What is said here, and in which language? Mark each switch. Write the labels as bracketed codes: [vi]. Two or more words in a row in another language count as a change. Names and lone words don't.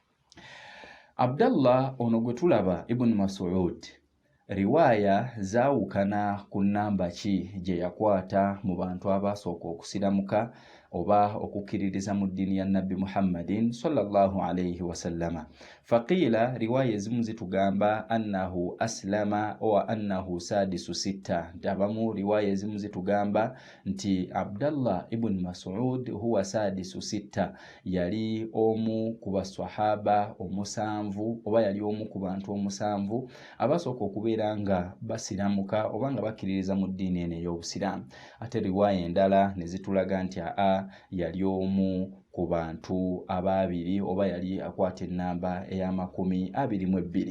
[lg] Abdallah ono gwe tulaba ibn Mas'ud, riwaaya zaawukana ku nnamba ki gye yakwata mu bantu abaasooka okusiramuka oba okukkiririza mu ddiini ya Nabbi Muhammadin [ar] صلى الله عليه وسلم. [lg] Faqiila, riwaaya ezimu zitugamba [ar] أنه أسلم وأنه سادس ستة. [lg] Abamu riwaaya ezimu zitugamba nti Abdallah ibn Mas'ud [ar] هو سادس ستة, [lg] yali omu ku basahaba omusanvu oba yali omu ku bantu omusanvu abasooka okubeera nga basiramuka oba nga bakkiririza mu ddiini eno ey'Obusiraamu. Ate riwaaya endala ne zitulaga nti yali omu ku bantu ababiri oba yali akwata ennamba eya22.